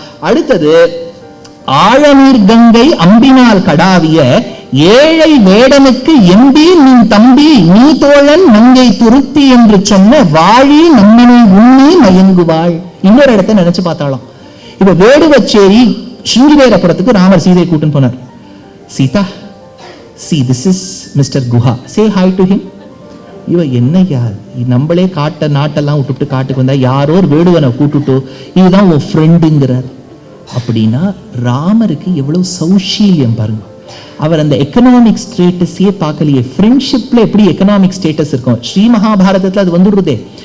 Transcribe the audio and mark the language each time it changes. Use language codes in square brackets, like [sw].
[ta] அடுத்தது, ஆழநீர் கங்கை அம்பினால் கடாவிய ஏழை வேடனுக்கு எம்பி நின் தம்பி நீ தோழன் நங்கை துருத்தி என்று சொன்ன வாழி நம்மனை உண்ணி மயங்குவாள். இன்னொரு இடத்தை நினைச்சு பார்த்தாலாம். இப்ப வேடுவச்சேரி சிங்கிவேரபுரத்துக்கு ராமர் சீதையை கூட்டின்னு போனார். [en] Sita, see this is Mr. Guha, say hi to him. [ta] இவ என்ன யார், நம்மளே நாட்டெல்லாம் விட்டுட்டு காட்டுக்கு வந்தா யாரோ ஒரு வேடுவனை கூட்டுட்டு இதுதான் உன் ஃப்ரெண்டுங்கிறார். அப்படின்னா ராமருக்கு எவ்வளவு சௌஷீல்யம் பாருங்க. அவர் அந்த எக்கனாமிக் ஸ்டேட்டஸையே பார்க்கலையே. ஃப்ரெண்ட்ஷிப்ல எப்படி எக்கனாமிக் ஸ்டேட்டஸ் இருக்கும், ஸ்ரீ மகாபாரதத்துல அது வந்துடுறதே.